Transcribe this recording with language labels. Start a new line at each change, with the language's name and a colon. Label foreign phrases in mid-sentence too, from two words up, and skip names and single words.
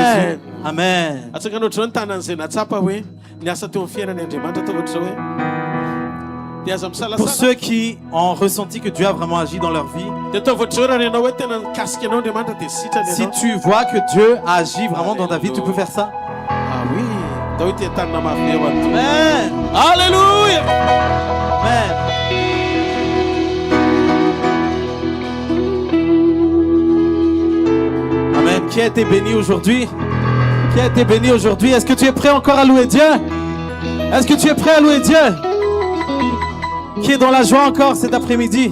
Malagasy: Jésus. Amen. Atsaka ohatr'izao ny tanan'izay natsapa hoe niasa teo amin'ny fiainan'ny Andriamanitra atao ohatr'izao hoe dia aza
French: Pour
Malagasy: misalasala.
French: ceux qui ont ressenti que Dieu a vraiment agi dans leur vie,
Malagasy: Dia ataovy ohatr'izao raha ianao hoe tena nikasika anao Andriamanitra dia sitrany
French: si
Malagasy: ianao.
French: tu vois que Dieu a agi vraiment dans ta vie, tu peux faire ça. Ah oui,
Malagasy: ndao hoe tia tanana mafy eo any. Amen. Alléluia. Amen.
French: Qui a été béni aujourd'hui? Qui a été béni aujourd'hui? Est-ce que tu es prêt encore à louer Dieu? Est-ce que tu es prêt à louer Dieu? Qui est dans la joie encore cet après-midi?